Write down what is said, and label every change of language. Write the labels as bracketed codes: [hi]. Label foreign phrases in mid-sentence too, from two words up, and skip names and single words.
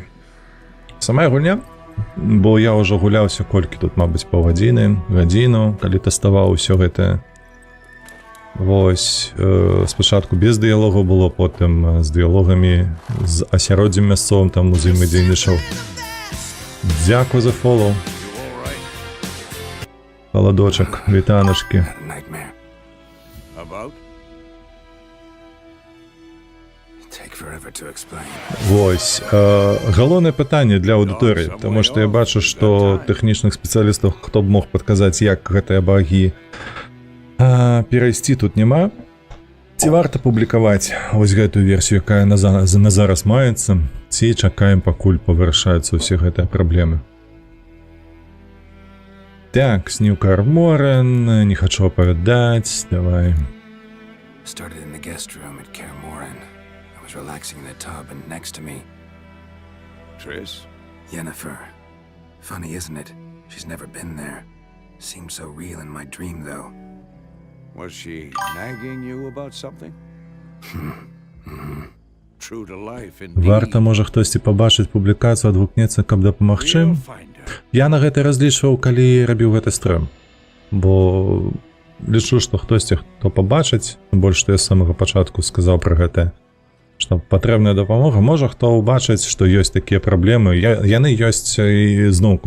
[be] Самая гульня, бо я ўжо гуляўся колькі тут, мабыць, паўгадзіны, гадзіну, калі тэставаў усё гэта. Вось, спачатку без дыялогу было, потым з дыялогамі, з асяроддзем мясцовым там узаемадзейнічаў. Дзякуй за фолоу. Халадочак, вітаначкі. [en] Had a nightmare. About? Take forever to explain. [be] Вось, галоўнае пытанне для аўдыторыі, таму што я бачу, што тэхнічных спецыялістаў, хто б мог падказаць, як гэтыя багі перайсці тут няма. Ці варта публікаваць вось гэтую версію, якая на зараз маецца, ці чакаем, пакуль павырашаюцца ўсе гэтыя праблемы. Так, Сню Каэр Морен, не хачу апавядаць, давай. [en] Started in the guest room at Kaer Morhen. I was relaxing in the tub, and next to me, Triss? Yennefer. Funny, isn't it? She's never been there. Seemed so real in my dream, though. Was she nagging you about something? True to life, indeed. [be] Варта, можа, хтосьці пабачыць публікацыю, адгукнецца, каб дапамагчы. [en] We'll find her. [be] Я на гэта разлічваў, калі рабіў гэты стрым. Бо лічу, што хтосьці, хто пабачыць, больш што я з самага пачатку сказаў пра гэта, што патрэбная дапамога, можа хто ўбачыць, што ёсць такія праблемы. Яны ёсць і зноўку.